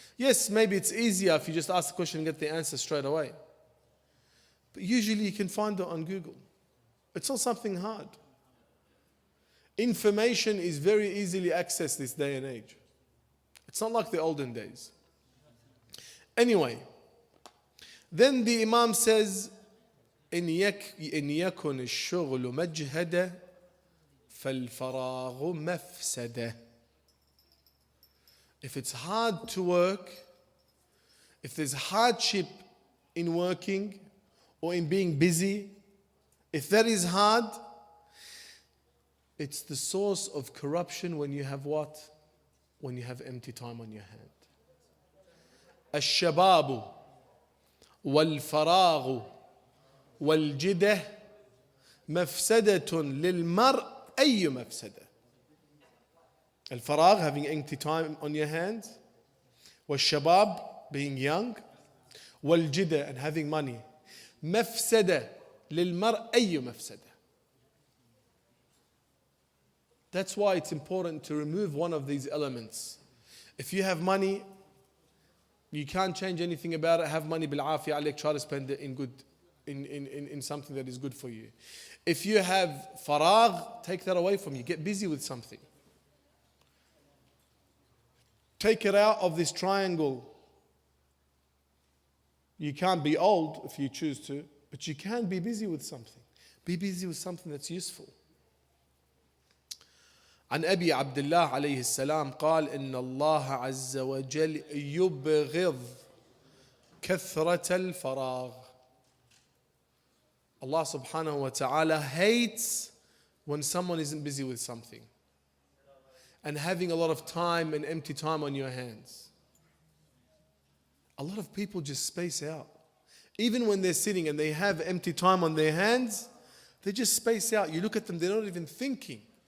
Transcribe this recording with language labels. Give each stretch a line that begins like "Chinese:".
English: Yes, maybe it's easier if you just ask the question and get the answer straight away. But usually you can find it on Google. It's not something hard. Information is very easily accessed this day and age. It's not like the olden days. Anyway, then the Imam says,
Arabic: إن يكن الشغل مجهدة فالفراغ مفسدة.
English: If it's hard to work, if there's hardship in working or in being busy, if that is hard, it's the source of corruption when you have what? When you have empty time on your hand.
Arabic: الشباب والفراغ والجدة مفسدة للمرء أي مفسدة.
English: الفراغ, having empty time on your hands. والشباب, being young. والجدة, and having money.
Arabic: مفسدة للمرء أي مفسدة.
English: That's why it's important to remove one of these elements. If you have money, you can't change anything about it. Have money
Arabic: بالعافية عليك.
English: Try to spend it in something that is good for you. If you have faragh, take that away from you. Get busy with something. Take it out of this triangle. You can't be old if you choose to, but you can be busy with something. Be busy with something that's useful.
Arabic: عن أبي عبد الله عليه السلام قال إن الله عز وجل يبغض كثرة الفراغ.
English: Allah subhanahu wa ta'ala hates when someone isn't busy with something and having a lot of time and empty time on your hands. A lot of people just space out. Even when they're sitting and they have empty time on their hands, they just space out. You look at them, they're not even thinking.